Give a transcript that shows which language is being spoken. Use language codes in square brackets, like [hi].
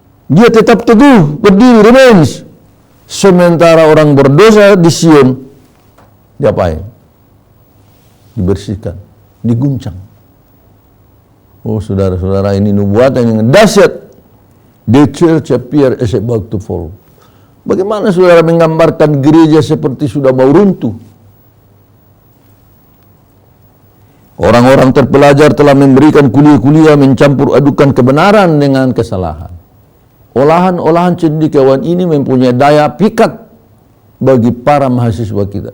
[id] Dia tetap teguh, berdiri, [en] remains. [id] Sementara orang berdosa di Sion, diapain? Dibersihkan, diguncang. Oh saudara-saudara, ini nubuatan yang dahsyat. [en] The church appear as about to fall. [id] Bagaimana saudara menggambarkan gereja seperti sudah mau runtuh? Orang-orang terpelajar telah memberikan kuliah-kuliah mencampur adukan kebenaran dengan kesalahan. Olahan-olahan cendekiawan ini mempunyai daya pikat bagi para mahasiswa kita.